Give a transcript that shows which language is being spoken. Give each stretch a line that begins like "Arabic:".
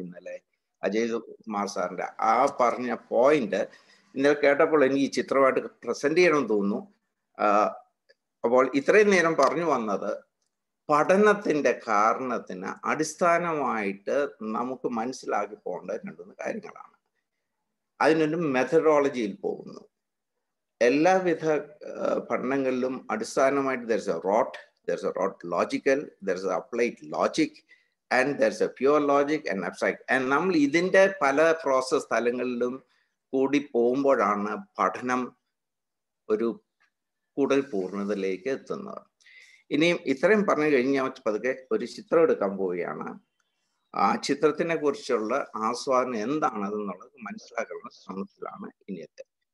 Malayalam: ഇന്നലെ അജയ് കുമാർ സാറിന്റെ ആ പറഞ്ഞ പോയിന്റ് ഇന്നലെ കേട്ടപ്പോൾ എനിക്ക് ഈ ചിത്രമായിട്ട് പ്രസന്റ് ചെയ്യണമെന്ന് തോന്നുന്നു. അപ്പോൾ ഇത്രയും നേരം പറഞ്ഞു വന്നത് പഠനത്തിന്റെ കാരണത്തിന് അടിസ്ഥാനമായിട്ട് നമുക്ക് മനസ്സിലാക്കി പോകേണ്ട രണ്ടുമൂന്ന് കാര്യങ്ങളാണ്. അതിനൊരു മെത്തഡോളജിയിൽ പോകുന്നു. എല്ലാവിധ പഠനങ്ങളിലും അടിസ്ഥാനമായിട്ട്
English: there's a rote logical, there's a applied logic, and there's a pure logic and abstract.
Malayalam: And നമ്മൾ ഇതിന്റെ പല പ്രോസസ് തലങ്ങളിലും കൂടി പോകുമ്പോഴാണ് പഠനം ഒരു കൂടുതൽ പൂർണ്ണതയിലേക്ക് എത്തുന്നത്. ഇനിയും ഇത്രയും പറഞ്ഞു കഴിഞ്ഞ് ഞാൻ പതുക്കെ ഒരു ചിത്രം എടുക്കാൻ പോവുകയാണ്. ആ ചിത്രത്തിനെ കുറിച്ചുള്ള ആസ്വാദനം എന്താണെന്നുള്ളത് മനസ്സിലാക്കാനുള്ള ശ്രമത്തിലാണ് ഇനിയത്തെ.